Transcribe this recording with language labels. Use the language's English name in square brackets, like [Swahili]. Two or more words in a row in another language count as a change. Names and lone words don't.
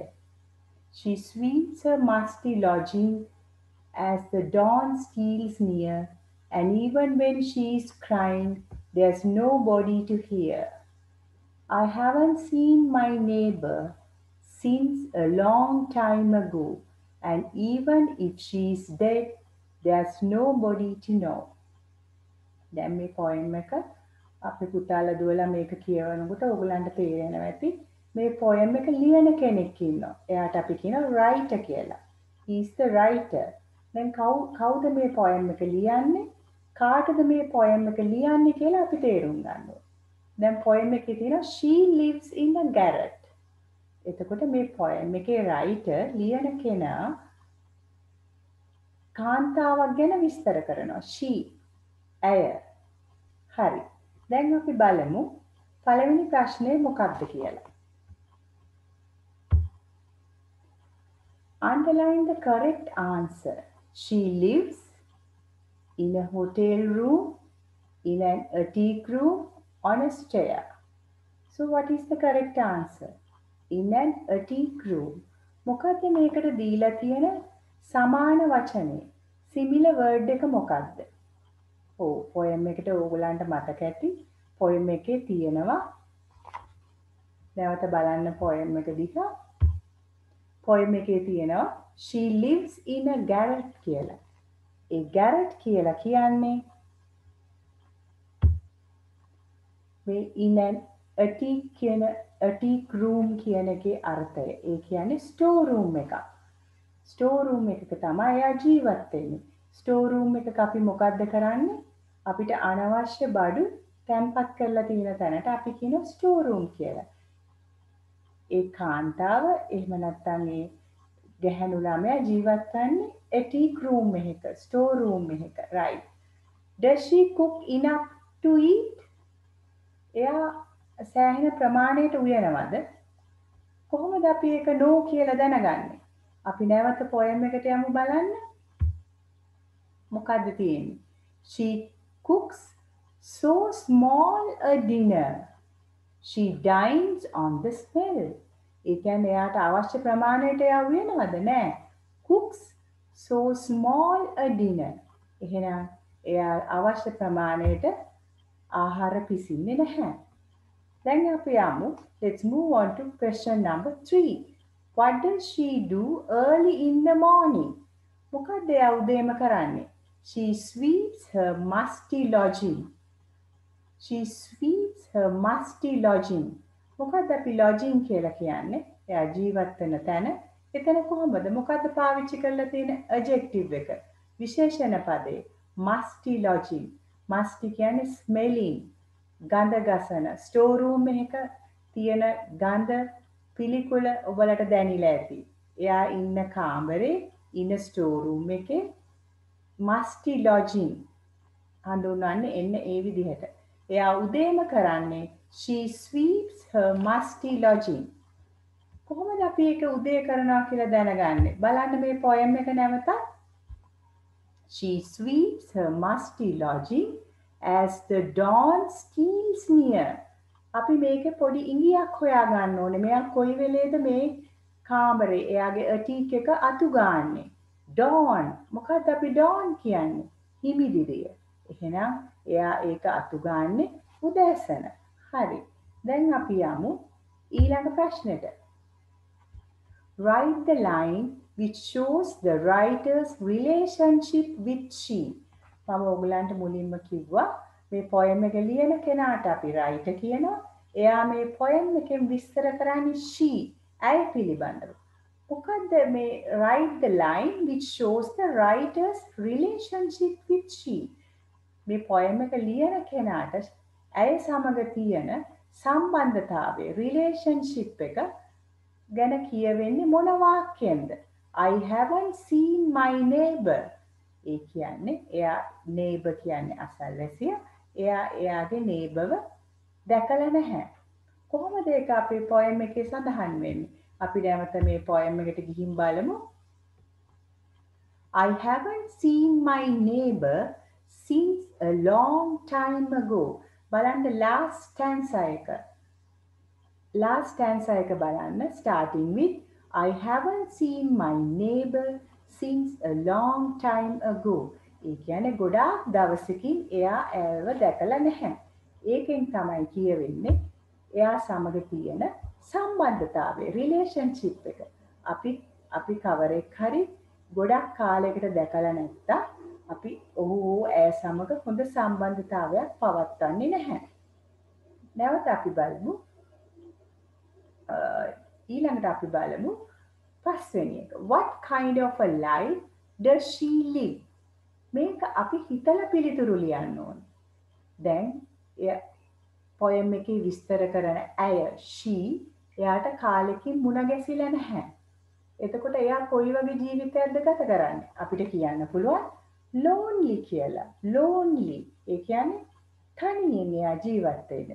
[English] She sweeps her musty lodging as the dawn steals near, and even when she's crying, there's nobody to hear. I haven't seen my neighbor since a long time ago, and even if she's dead, there's nobody to know. [Sinhala] දැන් මේ පොයම් එක අපි පුතාලා දුවලා මේක කියවනකොට ඔයගලන්ට තේරෙනවා ඇති මේ පොයම් එක ලියන කෙනෙක් ඉන්නවා. එයාට අපි කියනවා writer කියලා. [English] He is the writer. [Sinhala] දැන් කවුද මේ පොයම් එක ලියන්නේ? කාටද මේ පොයම් එක ලියන්නේ කියලා අපි තේරුම් ගන්න ඕනේ. දැන් පොයම් එකේ තියෙනවා [English] she lives in a garret. [Sinhala] එතකොට මේ පොයම් එකේ writer ලියන කෙනා කාන්තාවක් ගැන විස්තර කරනවා. she ඇය. හරි. දැන් අපි බලමු පළවෙනි ප්‍රශ්නේ මොකක්ද කියලා. [English] Underline the correct answer. She lives in a hotel room, in an attic room, on a stair. So what is the correct answer? In an attic room. [Sinhala] මොකද්ද මේකට දීලා තියෙන සමාන වචනේ? [English] Similar word [Sinhala] එක මොකක්ද? ඔව් poem එකට ඕගලන්ට මතක ඇති poem එකේ තියෙනවා නැවත බලන්න poem එක දිහා poem එකේ තියෙනවා [English] she lives in a garret [Sinhala] කියලා. ඒ garret කියලා කියන්නේ මේ [English] in an attic [Sinhala] කියන [English] attic room [Sinhala] කියන එකේ අර්ථය. ඒ කියන්නේ [English] store room [Sinhala] එකක්. [English] store room [Sinhala] එකක තමයි එයා ජීවත් වෙන්නේ. [English] store room [Sinhala] එකක අපි මොකද්ද කරන්නේ? අපිට අනවශ්‍ය බඩු තැන්පත් කරලා තියෙන තැනට අපි කියනවා [English] store room [Sinhala] කියලා. ඒ කාන්තාව එහෙම නැත්නම් ඒ ගැහැණු ළමයා ජීවත් වෙන්නේ [English] attic room [Sinhala] එකක, [English] store room [Sinhala] එකක, right? [English] Does she cook enough to eat? [Sinhala] එයා සෑහෙන ප්‍රමාණයට උයනවද? කොහොමද අපි ඒක no කියලා දැනගන්නේ? අපි නැවත poem එකට යමු බලන්න. මොකද්ද තියෙන්නේ? [English] She cooks so small a dinner. She dines on the smell. [Sinhala] ඒ කියන්නේ එයාට අවශ්‍ය ප්‍රමාණයට එයා උයනවද? නෑ. [English] Cooks so small a dinner. [Sinhala] එහෙනම් එයා අවශ්‍ය ප්‍රමාණයට ආහාර පිසින්නේ නැහැ. දැන් අපි යමු. [English] Let's move on to question number 3. What does she do early in the morning? [Sinhala] මොකක්ද එයා උදේම කරන්නේ? [English] She sweeps her musty lodging. She sweeps her musty lodging. [Sinhala] මොකක්ද අපි lodging කියලා කියන්නේ? එයා ජීවත් වෙන තැන. එතන කොහොමද? මොකක්ද පාවිච්චි කරලා තියෙන adjective එක? විශේෂණ පදේ. [English] Musty lodging. Musty කියන්නේ smelling. [Sinhala] ගඳ ගසන. store room එකක තියෙන ගඳ පිළිකුල ඔබලට දැනිලා ඇති. එයා ඉන්න කාමරේ ඉන්න [English] store room [Sinhala] එකේ [English] musty lodging [Sinhala] හඳුන්වන්නේ එන්න ඒ විදිහට. එයා උදේම කරන්නේ [English] she sweeps her musty lodging. [Sinhala] කොහොමද අපි ඒක උදේ කරනවා කියලා දැනගන්නේ? බලන්න මේ poem එක නැවතත්. [English] She sweeps her musty lodging as the dawn steals near. [Sinhala] අපි මේකේ පොඩි ඉඟියක් හොයා ගන්න ඕනේ. මෙයා කොයි වෙලේද මේ කාමරේ එයාගේ ඇටික් එක අතු ගාන්නේ. dawn මොකක්ද අපි dawn කියන්නේ? හිමිදිරිය. එහෙනම් එයා ඒක අතු ගාන්නේ උදෑසන. හරි. දැන් අපි යමු ඊළඟ ප්‍රශ්නෙට. [English] Write the line which shows the writer's relationship with she. [Sinhala] මම ඔයගලන්ට මුලින්ම කිව්වා මේ poem එක ලියන කෙනාට අපි writer කියනවා. එයා මේ poem එකෙන් විස්තර කරන්නේ she ඇය පිළිබඳව. මොකද්ද මේ [English] write the line which shows the writer's relationship with she. [Sinhala] මේ poem එක ලියන කෙනාට ඇය සමග තියෙන සම්බන්ධතාවය relationship එක ගැන කියවෙන්නේ මොන වාක්‍යයෙන්ද? [English] I haven't seen my neighbor. [Sinhala] ඒ කියන්නේ එයා neighbor කියන්නේ අසල්වැසියා. එයා එයාගේ neighborව දැකලා නැහැ. කොහොමද ඒක අපේ poem එකේ සඳහන් වෙන්නේ? අපි නැවත මේ poem එකට ගිහින් බලමු. [English] I haven't seen my neighbor since a long time ago. [Sinhala] බලන්න [English] last stanza [Sinhala] එක. [English] Last stanza [Sinhala] එක බලන්න [English] starting with I haven't seen my neighbor since a long time ago. [Sinhala] ඒ කියන්නේ ගොඩාක් දවසකින් එයා ඇයව දැකලා නැහැ. ඒකෙන් තමයි කියවෙන්නේ එයා සමග තියෙන සම්බන්ධතාවය relationship එක. අපි කවරෙක් හරි ගොඩක් කාලයකට දැකලා නැත්නම් අපි ඔහු ඇය සමග හොඳ සම්බන්ධතාවයක් පවත්වන්නේ නැහැ. නැවත අපි බලමු ඊළඟට අපි බලමු පස්වෙනි එක. [English] What kind of a life does she live? [Sinhala] මේක අපි හිතලා පිළිතුරු ලියන්න ඕන. දැන් poem එකේ විස්තර කරන ඇය she එයාට කාලෙකින් මුණ ගැසිලා නැහැ. එතකොට එයා කොයි වගේ ජීවිතයක්ද ගත කරන්නේ? අපිට කියන්න පුළුවන් lonely කියලා. lonely ඒ කියන්නේ තනියෙන් එයා ජීවත් වෙන්නේ.